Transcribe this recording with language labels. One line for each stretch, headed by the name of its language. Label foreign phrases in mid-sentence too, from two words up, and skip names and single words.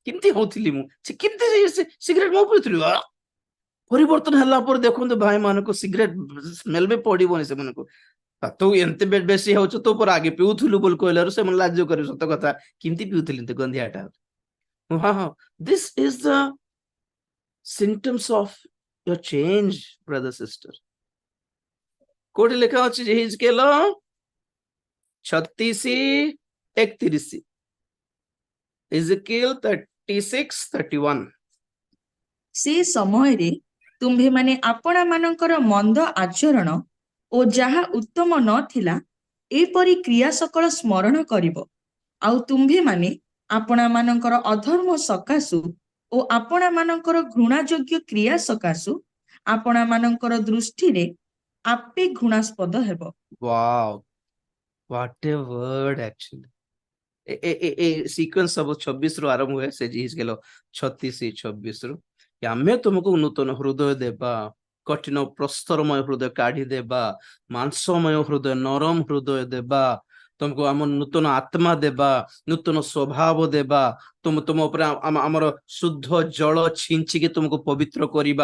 Odia: କେମିତି ହଉଥିଲି ମୁଁ, ସେ କେମିତି ସିଗାରେଟ ମୁଁ ପିଉଥିଲି। ପରିବର୍ତ୍ତନ ହେଲା ପରେ ଦେଖନ୍ତୁ ଭାଇ ମାନଙ୍କୁ ସିଗାରେଟ ସ୍ମେଲ ବି ପଡିବନି ସେମାନଙ୍କୁ। ତୁ ଏମିତି ବେଶୀ ହଉଛୁ ତୁ ପରେ ଆଗେ ପିଉଥିଲୁ ବୋଲି କହିଲାରୁ ସେମାନେ ଲାଜ କରିବେ, ସତ କଥା କେମିତି ପିଉଥିଲି ତୁ ଗନ୍ଧିଆଟା। ହଁ ହଁ,
English: This is the symptoms of your change, brother sister.
Odia: କୋଉଠି ଲେଖା ଅଛି ହିଜକେଲ 36:31, Ezekiel 36:31। ସେ ସମୟରେ ତୁମ୍ଭେମାନେ ଆପଣା ମାନଙ୍କର ମନ୍ଦ ଆଚରଣ ଓ ଯାହା ଉତ୍ତମ ନଥିଲା ଏପରି କ୍ରିୟା ସକଳ ସ୍ମରଣ କରିବ। ଆଉ ତୁମ୍ଭେମାନେ ଆପଣା ମାନଙ୍କର ଅଧର୍ମ ସକାଶୁ ଓ ଆପଣା ମାନଙ୍କର ଘୃଣାଯୋଗ୍ୟ କ୍ରିୟା ସକାଶୁ ଆପଣା ମାନଙ୍କର ଦୃଷ୍ଟିରେ ଆପେ ଘୃଣାସ୍ପଦ ହେବ।
English: Wow, what a word actually.
Odia: ଏ ସିକ୍ୱେନ୍ସ ସବୁ 26 ରୁ ଆରମ୍ଭ ହୁଏ, ସେ ହିଜକେଲ 36:26 ରୁ। ଆମେ ତୁମକୁ ନୂତନ ହୃଦୟ ଦେବା, କଠିନ ପ୍ରସ୍ତରମୟ ହୃଦୟ କାଢିଦେବା, ମାଂସମୟ ହୃଦୟ ନରମ ହୃଦୟ ଦେବା, ତୁମକୁ ଆମ ନୂତନ ଆତ୍ମା ଦେବା, ନୂତନ ସ୍ୱଭାବ ଦେବା, ତୁମ ଉପରେ ଆମର ଶୁଦ୍ଧ ଜଳ ଛିଞ୍ଚିକି ତୁମକୁ ପବିତ୍ର କରିବା।